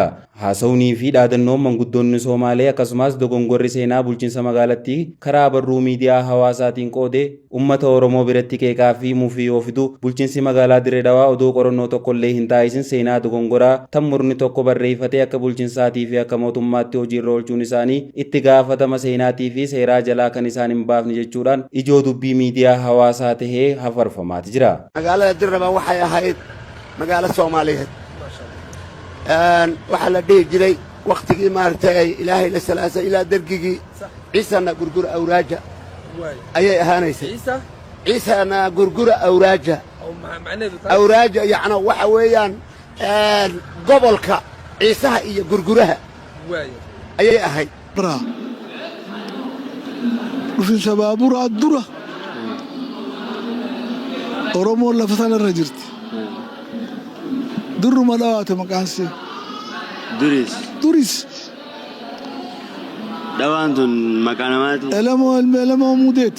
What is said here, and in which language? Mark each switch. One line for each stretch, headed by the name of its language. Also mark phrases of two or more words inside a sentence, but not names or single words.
Oromo: Haasawunii fi dhaadannoon manguddoonni Somaalee akkasumas dogongorri seenaa bulchiinsa magaalattii karaa barruu miidiyaa hawaasaatiin qoode uummata Oromoo biratti qeeqaa fi mufii ofitu bulchiinsi magaalaa Dirree Dhawaa odoo qorannoo tokkollee hin taasisin seenaa dogongoraa tan murni tokko barreeffatee akka bulchiinsaatii fi akka mootummaatti hojiirra oolchuun isaanii itti gaafatama seenaatii fi seeraa jalaa kan isaan hin baafne jechuudhaan ijoo dubbii miidiyaa hawaasaa tahee hafarfamaati jira.
Somali: Magaalada Dirraba waxay ahayd magaalo Soomaaliyeed. Waxa la dhihi jiray waqtigii maartay Ilaahay la salaasa ilaa dargigii ciisana gurgur awraaja ayay ahaanaysay. ciisana gurgur awraaja awraaja yani waxa weeyaan gobolka ciisaha iyo gurguraha ayay ahayd.
Oromo: dhufinsa baaburaa dura Oromoon lafa sanarra jirti. Durruma dhawaate maqaansee. Duris. Dhawaan tun maqaa namaati. Elamoo muudeeti.